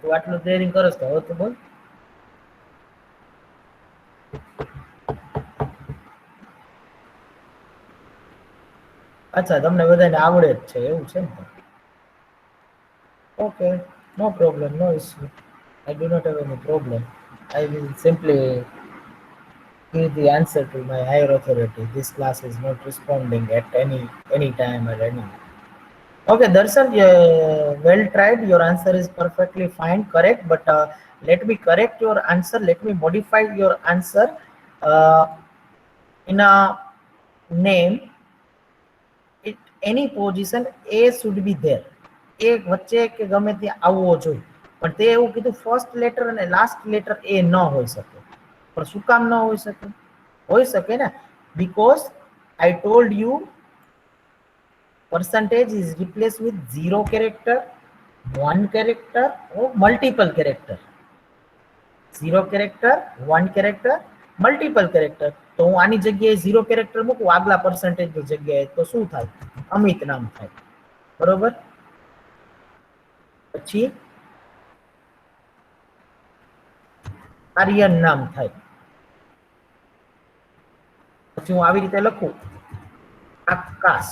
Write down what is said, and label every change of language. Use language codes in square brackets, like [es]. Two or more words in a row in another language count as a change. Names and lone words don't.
[gu] તું આટલું ડેરિંગ કરસ તો હવે તું બોલ. અચ્છા, તમને બધાને આવડે જ છે એવું છે ને? [en] Okay, no problem, no issue. I do not have any problem. I will simply give the answer to my higher authority. This class is not responding at any time or any. Okay, Darshan, well tried. Your answer is perfectly fine, correct. But let me correct your answer. Let me modify your answer. In a name, any position A should be there. [gu] એ વચ્ચે કે ગમે ત્યાં આવવો જોઈએ. પણ તે એવું કીધું [en] first letter [gu] અને [en] last letter [gu] એ ન હોઈ શકે. પણ શું કામ ન હોઈ શકે? હોઈ શકે ને, [en] because I told you percentage is replaced with 0 character, 1 character or multiple character. 0 character, 1 character, multiple character. [gu] તો હું આની જગ્યાએ [en] 0 character [gu] મૂકું આગલા percentage ની જગ્યાએ, તો શું થાય? અમિત નામ થાય. બરોબર? પછી આર્યન નામ થાય. પછી હું આવી રીતે લખું આકાશ.